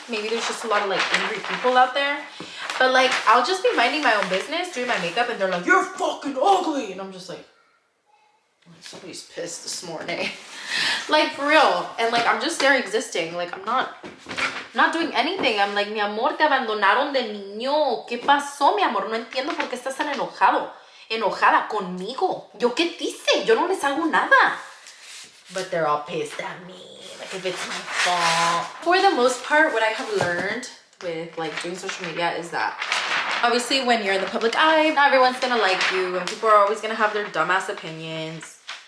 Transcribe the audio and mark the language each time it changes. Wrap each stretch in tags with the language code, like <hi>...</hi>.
<en>Maybe there's just a lot of like angry people out there. But like, I'll just be minding my own business, doing my makeup, and they're like, you're fucking ugly. And I'm just like, somebody's pissed this morning. Like, for real. And like, I'm just there existing. Like, I'm not doing anything.</en> <es>I'm like, mi amor, te abandonaron de niño. ¿Qué pasó, mi amor? No entiendo por qué estás tan enojado. Enojada conmigo. ¿Yo qué te hice? Yo no les hago nada.</es> <en>But they're all pissed at me, like if it's my fault. For the most part, what I have learned with like doing social media is that obviously when you're in the public eye, not everyone's gonna like you and people are always gonna have their dumbass opinions.</en>